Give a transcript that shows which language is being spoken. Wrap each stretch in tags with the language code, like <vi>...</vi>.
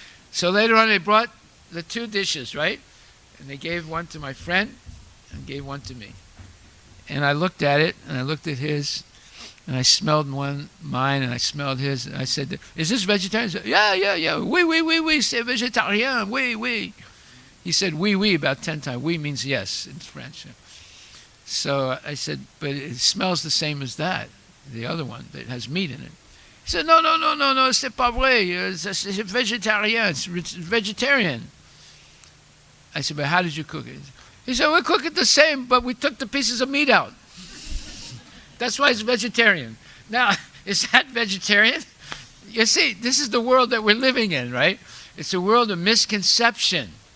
<en>So later on, they brought the two dishes, right? And they gave one to my friend and gave one to me. And I looked at it, and I looked at his, and I smelled mine, and I smelled his, and I said, is this vegetarian? He said, yeah.</en> <fr>Oui, c'est végétarien, oui.</fr> <en>He said, oui, about 10 times. Oui means yes in French. So I said, but it smells the same as that, the other one that has meat in it. He said, no,</en> <fr>c'est pas vrai, c'est végétarien,</fr> <en>it's vegetarian. I said, but how did you cook it? He said, we cook it the same, but we took the pieces of meat out. That's why it's vegetarian. Now, is that vegetarian? You see, this is the world that we're living in, right? It's a world of misconception.</en>